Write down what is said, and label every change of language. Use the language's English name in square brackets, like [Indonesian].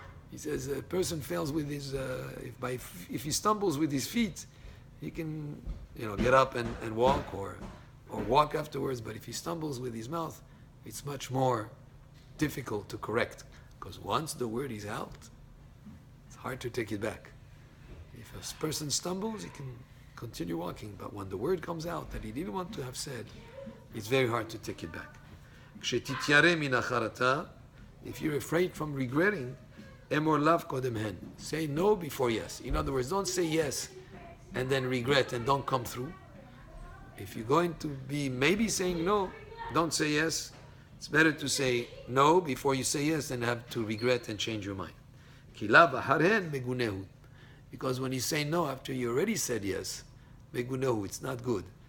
[English] He says a person fails with his, if he stumbles with his feet, he can get up and walk or walk afterwards, but if he stumbles with his mouth, it's much more difficult to correct, because once the word is out, it's hard to take it back. If a person stumbles, he can continue walking, but when the word comes out that he didn't want to have said, it's very hard to take it back. [Hebrew] כשתתיירא מן החרטה, [English] if you're afraid from regretting, [Hebrew] אמור לאו קודם הן. [English] Say no before yes. In other words, don't say yes and then regret and don't come through. If you're going to be maybe saying no, don't say yes. It's better to say no before you say yes than have to regret and change your mind. [Hebrew] כי לאו אחריהן מגונהו. [English] Because when you say no after you already said yes, [Hebrew] מגונהו, [English] it's not good.